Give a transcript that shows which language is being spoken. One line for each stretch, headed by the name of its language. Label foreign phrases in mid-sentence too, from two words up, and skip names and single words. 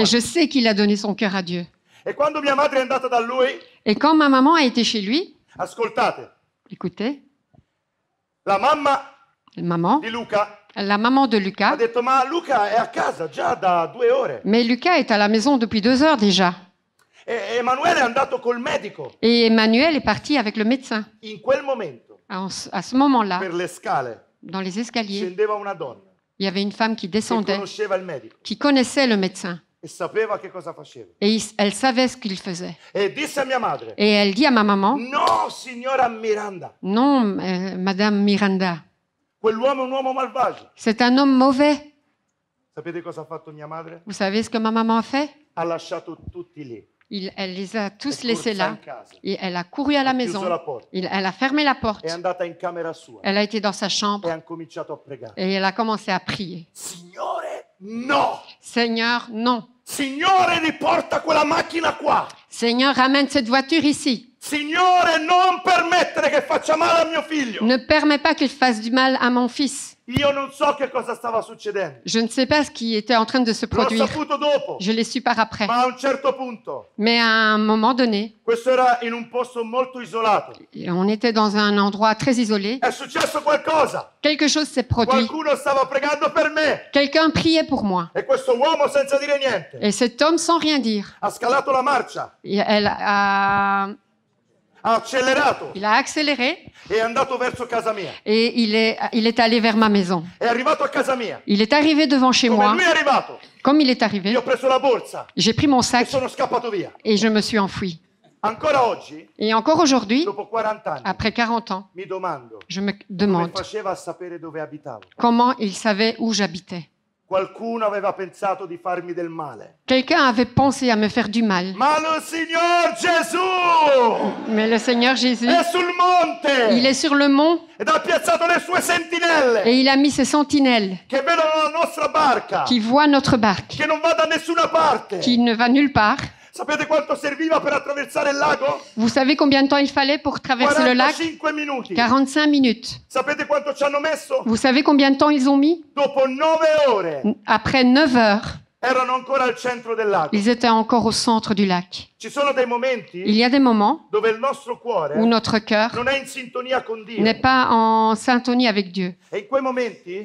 French: Et je sais qu'il a donné son cœur à Dieu.
Italian: E quando mia madre è andata da lui,
French: Et quand ma maman a été chez lui,
Italian: ascoltate,
French: écoutez,
Italian: la mamma
French: maman,
Italian: di Luca
French: la maman de
Italian: ha
French: Lucas,
Italian: detto, ma Luca è a casa già da 2 ore.
French: mais Lucas est à la maison depuis 2 heures déjà.
Italian: E Emanuele è andato col medico.
French: Et Emmanuel est parti avec le médecin.
Italian: In quel momento,
French: À ce moment-là,
Italian: per le scale,
French: dans les escaliers,
Italian: scendeva una donna
French: il y avait une femme qui
Italian: che
French: descendait,
Italian: conosceva il medico
French: qui connaissait le médecin.
Italian: e sapeva che cosa faceva.
French: Et elle savait ce qu'il faisait.
Italian: E disse a mia madre,
French: Et elle dit à ma maman,
Italian: no, signora Miranda,
French: non, Madame Miranda,
Italian: quell'uomo è un uomo malvagio.
French: c'est un homme mauvais.
Italian: Sapete cosa ha fatto mia madre?
French: Vous savez ce que ma maman a fait?
Italian: Ha lasciato tutti lì.
French: Elle les a tous
Italian: È
French: laissés
Italian: corsa
French: là.
Italian: in casa,
French: Et elle a couru à la
Italian: ha chiuso
French: maison.
Italian: la porta,
French: Elle a fermé la porte.
Italian: è andata in camera sua
French: Elle a été dans sa chambre
Italian: e ha cominciato a pregare.
French: et elle a commencé à prier.
Italian: Signore, no!
French: Seigneur, non.
Italian: Signore, riporta quella macchina qua!
French: Seigneur, ramène cette voiture ici.
Italian: Signore, non permettere che faccia male a mio figlio!
French: Ne permets pas qu'il fasse du mal à mon fils.
Italian: Io non so che cosa stava succedendo.
French: Je ne sais pas ce qui était en train de se
Italian: L'ho
French: produire.
Italian: saputo dopo,
French: Je l'ai su par après.
Italian: ma a un certo punto,
French: Mais à un moment donné,
Italian: questo era in un posto molto isolato,
French: on était dans un endroit très isolé.
Italian: è successo qualcosa.
French: Quelque chose s'est produit.
Italian: Qualcuno stava pregando per me
French: Quelqu'un priait pour moi.
Italian: e questo uomo, senza dire niente,
French: Et cet homme, sans rien dire,
Italian: ha scalato la marcia, ha accelerato
French: il a accéléré
Italian: e è andato verso casa mia.
French: et il est allé vers ma maison.
Italian: È arrivato a casa mia.
French: Il est arrivé devant chez
Italian: Come
French: moi.
Italian: lui è arrivato,
French: Comme il est arrivé,
Italian: io ho preso la borsa
French: j'ai pris mon
Italian: e
French: sac
Italian: sono scappato via.
French: et je me suis enfui.
Italian: Ancora oggi,
French: Et encore aujourd'hui,
Italian: dopo 40 anni,
French: après 40 ans,
Italian: mi domando
French: je me
Italian: come
French: demande
Italian: faceva a sapere dove abitavo.
French: comment il savait où j'habitais.
Italian: Qualcuno aveva pensato di farmi del male.
French: Quelqu'un avait pensé à me faire du mal.
Italian: Ma lo Signor Gesù
French: Mais le Seigneur Jésus,
Italian: è sul monte
French: il est sur le mont
Italian: ed ha piazzato le sue sentinelle
French: et il a mis ses sentinelles
Italian: che vedono la nostra barca,
French: qui voient notre barque,
Italian: che non va da nessuna parte.
French: qui ne va nulle part.
Italian: Sapete quanto serviva per attraversare il lago?
French: Vous savez combien de temps il fallait pour traverser le lac?
Italian: 45 minuti.
French: 45 minutes.
Italian: Sapete quanto ci hanno messo?
French: Vous savez combien de temps ils ont mis?
Italian: Dopo 9 ore
French: Après 9 heures,
Italian: erano ancora al centro del lago.
French: ils étaient encore au centre du lac.
Italian: Ci sono dei
French: Il
Italian: momenti
French: y a des moments
Italian: dove il nostro cuore
French: où notre cœur
Italian: non è in sintonia con Dio.
French: n'est pas en syntonie avec Dieu.
Italian: E in quei momenti